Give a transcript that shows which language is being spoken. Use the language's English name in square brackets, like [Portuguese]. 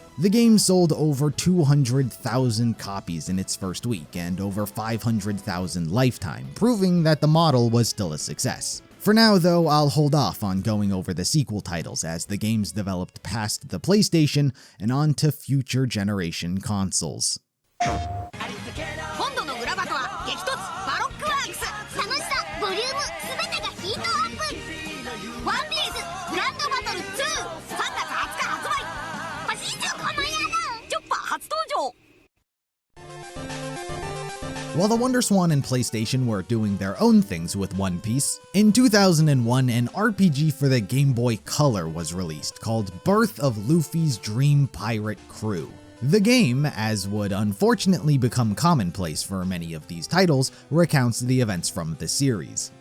[English] The game sold over 200,000 copies in its first week and over 500,000 lifetime, proving that the model was still a success. For now though, I'll hold off on going over the sequel titles as the games developed past the PlayStation and onto future generation consoles. [Japanese] 今度のグラバトは激突バロックワークス楽しさボリューム全てがヒートアップワンピースグランドバトル2 3月20日発売マジでこの野郎チョッパー初登場 [English] While the WonderSwan and PlayStation were doing their own things with One Piece, in 2001 an RPG for the Game Boy Color was released called Birth of Luffy's Dream Pirate Crew. The game, as would unfortunately become commonplace for many of these titles, recounts the events from the series.